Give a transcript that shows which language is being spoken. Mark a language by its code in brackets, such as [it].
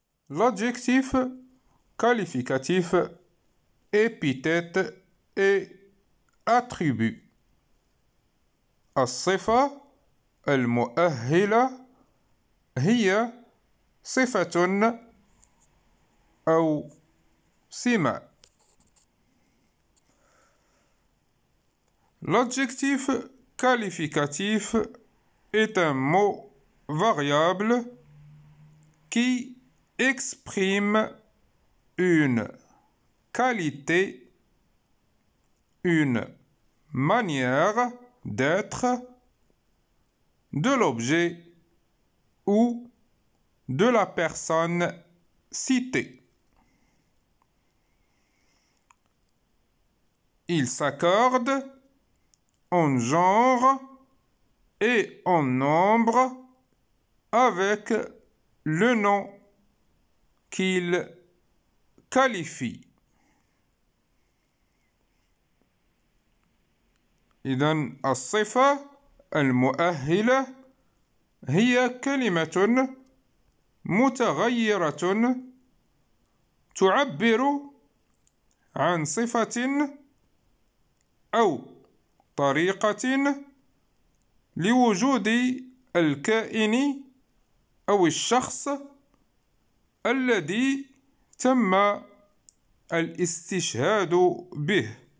[fr] l'adjectif qualificatif, épithète et attribut. [ar] الصفة المؤهلة هي صفة أو سمة. [fr] L'adjectif qualificatif est un mot variable qui exprime une qualité, une manière d'être de l'objet ou de la personne citée. Il s'accorde en genre et en nombre avec le nom qu'il qualifie. [ar] إذن الصفة المؤهلة هي كلمة متغيرة تعبر عن صفة أو طريقة لوجود الكائن أو الشخص الذي تم الاستشهاد به